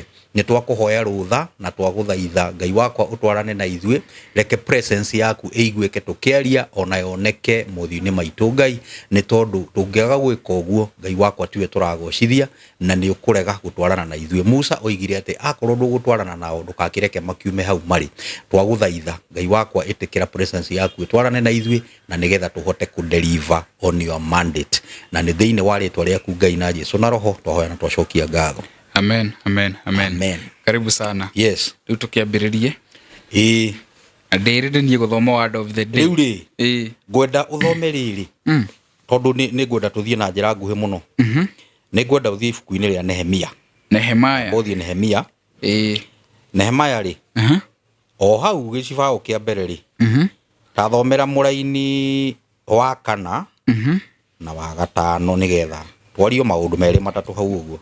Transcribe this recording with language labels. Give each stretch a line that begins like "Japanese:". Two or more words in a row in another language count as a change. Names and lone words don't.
Kikuyu: Nĩ twakũhoya rũtha na twagũthaitha Ngai wakwa ũtwarane na ithuĩ, reke presence yaku ĩiguĩke tũkĩaria ona yoneke mothiũ-inĩ maitũ Ngai, nĩ tondũ tũngĩaga gwĩka ũguo Ngai wakwa tiwe tũragocithia na nĩ ũkũrega gũtwarana na ithuĩ. Musa oigire atĩ akorwo ndũgũtwarana nao ndũgakĩreke makiume hau marĩ. Twagũthaitha Ngai wakwa ĩtĩkĩra presence yaku ĩtwarane na ithuĩ na nĩgetha tũhote kũ-
English: deliver on your mandate.
Kikuyu: Na nĩ thĩinĩ wa rĩtwa rĩaku Ngai na Jesũ na Roho twahoya na twacokia ngatho. Amen, amen, amen. Amen.
Swahili: Karibu sana.
Kikuyu: Yes. Rĩu tũkĩambĩrĩrie. Ndĩrĩndĩ niĩ gũthoma
English: word of the day.
Kikuyu: Rĩu rĩ. Ngwenda ũthome rĩrĩ. Tondũ nĩ ngwenda tũthiĩ na njĩra nguhĩ mũno. Nĩ ngwenda ũthiĩ ibuku-inĩ rĩa Nehemia. Nehemia. Ũthiĩ Nehemia. Nehemia rĩ. O hau gĩcibao kĩa mbere rĩ. Tathomera mũraini wa 4 na wa 5 nĩgetha twario maũndũ merĩ matatũ hau ũguo.